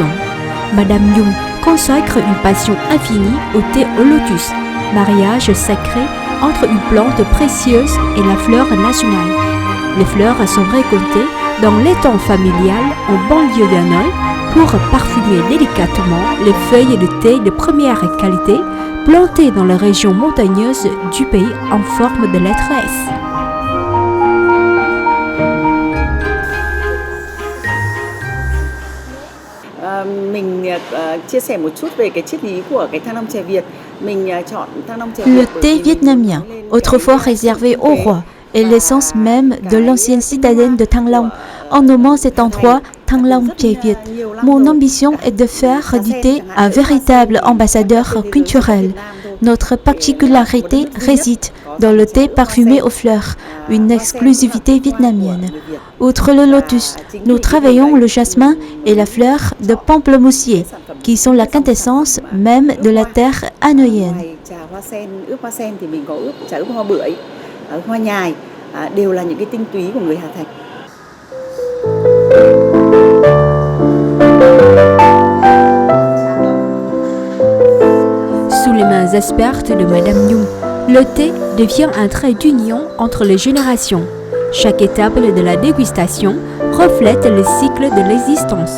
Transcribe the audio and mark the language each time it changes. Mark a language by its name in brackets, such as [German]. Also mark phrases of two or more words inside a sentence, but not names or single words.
[French] Madame Nhung consacre une passion infinie au thé au lotus, mariage sacré entre une plante précieuse et la fleur nationale. Les fleurs sont récoltées dans l'étang familial en banlieue d'Hanoï pour parfumer délicatement les feuilles de thé de première qualité plantées dans les régions montagneuses du pays en forme de lettre S. [Vietnamese] Mình chia sẻ một chút về cái triết lý của cái Thăng Long chè Việt. Mình chọn Thăng Long chè Việt. [French] Le thé vietnamien, autrefois réservé au roi, est l'essence même de l'ancienne citadelle de Thăng Long, en nommant cet endroit Thăng Long chè Việt. Mon ambition est de faire du thé un véritable ambassadeur culturel. Notre particularité réside dans le thé parfumé aux fleurs, une exclusivité vietnamienne. Outre le lotus, nous travaillons le jasmin et la fleur de pamplemoussier, qui sont la quintessence même de la terre hanoïenne. [Vietnamese] Trà hoa sen, ướp hoa sen thì mình có ướp trà ướp hoa bưởi, hoa nhài, đều là những cái tinh túy của người Hà Thành. [French] Sous les mains expertes de Madame Nhung, le thé devient un trait d'union entre les générations. Chaque étape de la dégustation reflète le cycle de l'existence.